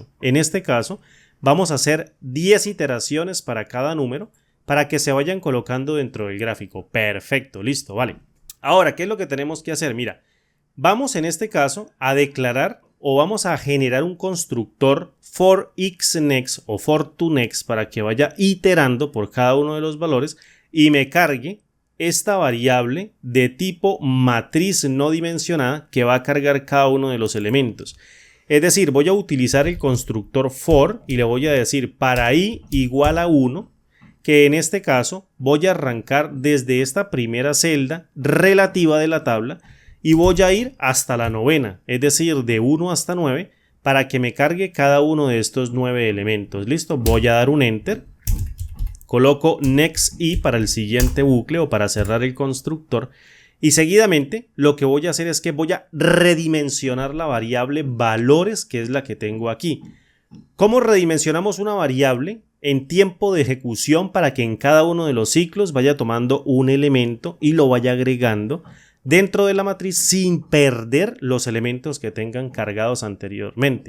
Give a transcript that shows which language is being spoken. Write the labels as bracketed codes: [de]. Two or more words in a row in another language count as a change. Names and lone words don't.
[es] En este caso vamos a hacer 10 iteraciones para cada número para que se vayan colocando dentro del gráfico. Perfecto, listo, vale. Ahora, ¿qué es lo que tenemos que hacer? Mira, vamos en este caso a declarar o vamos a generar un constructor [en] for x next [es] o [en] for to next [es] para que vaya iterando por cada uno de los valores y me cargue esta variable de tipo matriz no dimensionada que va a cargar cada uno de los elementos. Es decir, voy a utilizar el constructor for y le voy a decir para i igual a 1, que en este caso voy a arrancar desde esta primera celda relativa de la tabla y voy a ir hasta la novena, es decir, de 1 hasta 9, para que me cargue cada uno de estos 9 elementos. ¿Listo? Voy a dar un enter, coloco next i para el siguiente bucle o para cerrar el constructor y seguidamente lo que voy a hacer es que voy a redimensionar la variable valores, que es la que tengo aquí. ¿Cómo redimensionamos una variable? En tiempo de ejecución para que en cada uno de los ciclos vaya tomando un elemento y lo vaya agregando dentro de la matriz sin perder los elementos que tengan cargados anteriormente.